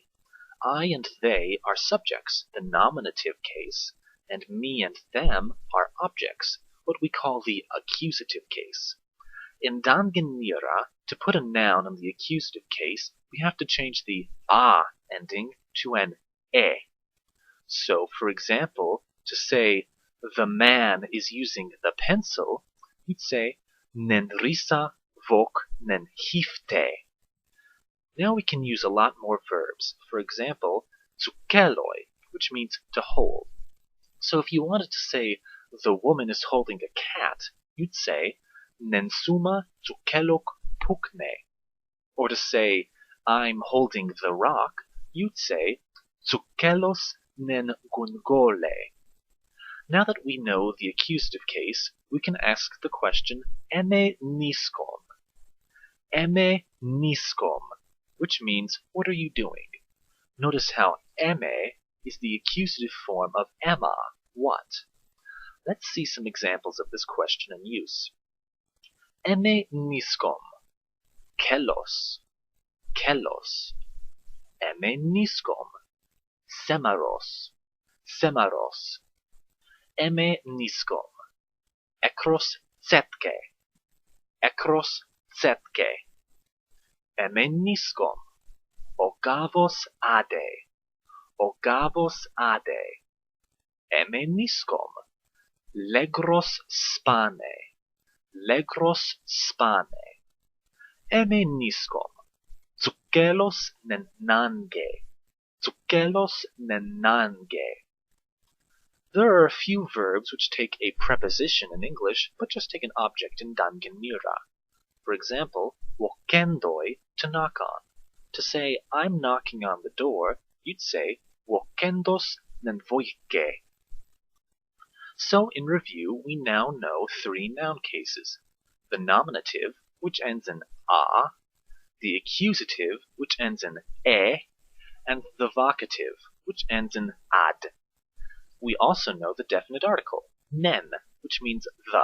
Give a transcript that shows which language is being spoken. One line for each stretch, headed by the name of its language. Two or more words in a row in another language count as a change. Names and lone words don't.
English: I and they are subjects, the nominative case, and me and them are objects, what we call the accusative case. In Dangin Nira, to put a noun in the accusative case, we have to change the a ending to an e. So, for example, to say the man is using the pencil, you'd say
Artificial languages: nen risa vok nen hifte.
English: Now we can use a lot more verbs. For example, Tsukeloi, which means to hold. So if you wanted to say the woman is holding a cat, you'd say
Artificial languages: nen SUMA TSUKELOK PUKNE.
English: Or to say I'm holding the rock, you'd say
Artificial languages: Tsukelos nen gungole.
English: Now that we know the accusative case, we can ask the question
Artificial languages: eme niskom. Eme niskom,
English: which means what are you doing? Notice how eme is the accusative form of ema, what. Let's see some examples of this question in use.
Artificial languages: Eme niskom, kelos, kelos. Eme niskom, semaros, semaros. Eme niskom, ekros tsetke, ekros tsetke. Eme niskom, ogavos ade, ogavos ade. Eme niskom, legros spane, legros spane. Eme niskom, tsukelos nen nange, tsukelos nen nange.
English: There are a few verbs which take a preposition in English, but just take an object in Dangin Nira. For example, Wokendoi, to knock on. To say, I'm knocking on the door, you'd say,
Artificial languages: Wokendos nen voike.
English: So, in review, we now know 3 noun cases. The nominative, which ends in a, the accusative, which ends in e, and the vocative, which ends in ad. We also know the definite article, nen, which means the.